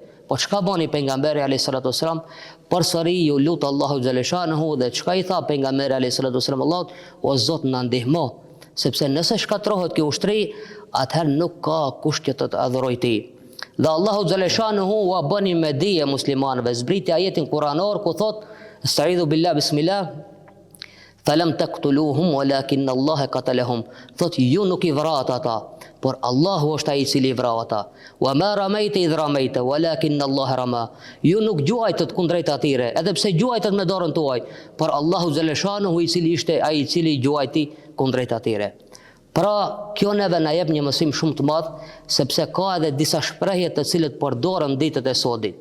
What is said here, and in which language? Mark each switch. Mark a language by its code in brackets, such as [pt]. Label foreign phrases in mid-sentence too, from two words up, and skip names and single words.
[sq] Po çka bani pejgamberi [ar] عليه الصلاة والسلام? [sq] Përsëri ju lut Allahu xhaleshanhu dhe çka i tha pejgamberi [ar] عليه الصلاة والسلام [sq] Allahut, o Zot na ndihmo, sepse nëse shkatrohet kjo ushtri, atëherë nuk ka kush që të adhurojë ti. Dhe Allahu xhaleshanhu u bëni me dije muslimanëve, zbriti ajetin kuranor ku thot: [ar] "أستعيذ بالله بسم الله فلم تقتلوهم ولكن الله قتلهم." [sq] Thot ju nuk i vrat ata, por Allahu është ai i cili i vrau ata. [ar] وما رميت إذ رميت ولكن الله رمى. [sq] Ju nuk gjuajtët kundrejt atyre, edhe pse gjuajtët me dorën tuaj, por Allahu xhaleshanhu i cili ishte ai i cili gjuajti kundrejt atyre. Pra, kjo neve na jep një mësim shumë të madh, sepse ka edhe disa shprehje të cilët përdoren ditët e sodit.